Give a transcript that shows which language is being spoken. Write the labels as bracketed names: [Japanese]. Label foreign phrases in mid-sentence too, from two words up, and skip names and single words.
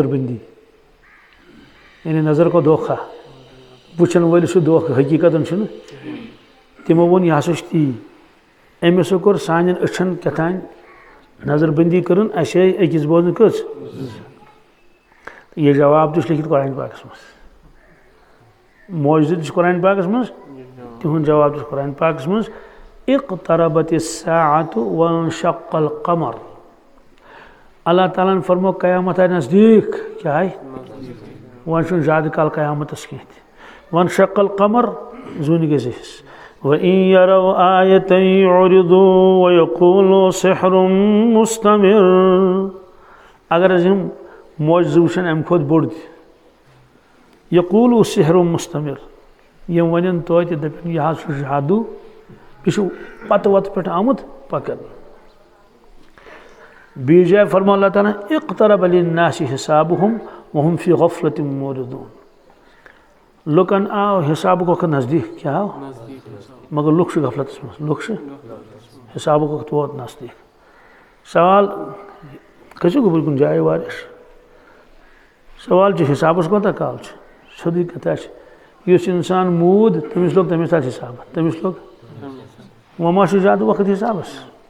[Kashmiri] بندی یعنی [Urdu] نظر کو دھوکھا [Kashmiri] وٕچھن وٲلِس چھُ دھوکہٕ حقیٖقتن چھُنہٕ تِمو ووٚن یہِ ہسا چھُ تی أمِسو کوٚر سانٮ۪ن أچھن کیٛاتھانۍ نظر بندی کٔرٕن اَسہِ آیہِ أکِس بوزنہٕ کٔژ تہٕ یہِ جواب تہِ چھُ لیکھِتھ قرآن پاکس منٛز معجزٕ تہِ چھُ قرآن پاکس منٛز تِہُنٛد جواب تہِ چھُ قرآن پاکس منٛز [Arabic] اقتربت الساعة وانشق القمر [Kashmiri] اللہ تعالیٰ ہن فرمو قیامت آیہِ نزدیٖک کیٛاہ آیہِ وۄنۍ چھُنہٕ زیادٕ کال قیامتس کینٛہہ تہِ [Arabic] وانشق القمر [Kashmiri] زوٗنہِ گٔے 2 حصہٕ [Arabic] وَإِن يَرَوْا آيَةً يُعْرِضُوا وَيَقُولُوا سِحْرٌ مُسْتَمِرٌ [Kashmiri] اگر حظ یِم معجزٕ وٕچھن امہِ کھۄتہٕ بوٚڑ تہِ [Arabic] یقوٗلوٗ سِحرٌ مُستَمِر [Kashmiri] یِم وَنن توتہِ دَپن یہِ حظ چھُ جادوٗ یہِ چھُ پتہٕ وتہٕ پٮ۪ٹھ آمُت پکان بیٚیہِ جایہِ فرمو اللہ تعالیٰ [Arabic] اقترب لِلنَّاسِ حِسابُہُم وَہُم فی غفلة معرضون [Kashmiri] لُکن آو حسابُک وقت نزدیٖک کیٛاہ آو مگر لُکھ چھِ غفلتس منٛز لُکھ چھِ حسابُک وقت ووت نزدیٖک سوال کھٔسِو گوٚبُر کُنہِ جایہِ واریاہ سوال چھُ حسابس کوتاہ کال چھُ سیوٚدُے کتھا چھِ یُس انسان موٗد تٔمِس لوٚگ تمے ساتہٕ حساب تٔمِس لوٚگ وۄنۍ ما چھُ زیادٕ وقت حسابس